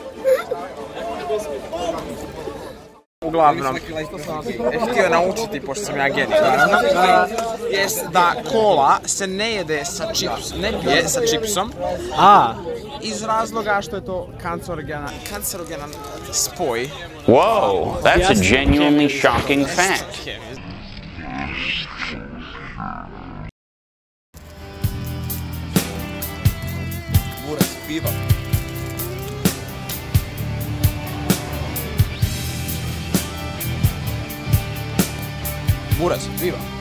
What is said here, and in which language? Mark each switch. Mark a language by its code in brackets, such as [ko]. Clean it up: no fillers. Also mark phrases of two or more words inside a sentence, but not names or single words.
[hr] Uglavnom, htio naučiti, pošto sam ja genij, naravno, jest da kola se ne jede sa čips, ne pije sa čipsom, iz razloga što je to kancerogenan spoj. [en] Whoa, that's a genuinely shocking fact. [hr] Buraz piva. Buraz piva.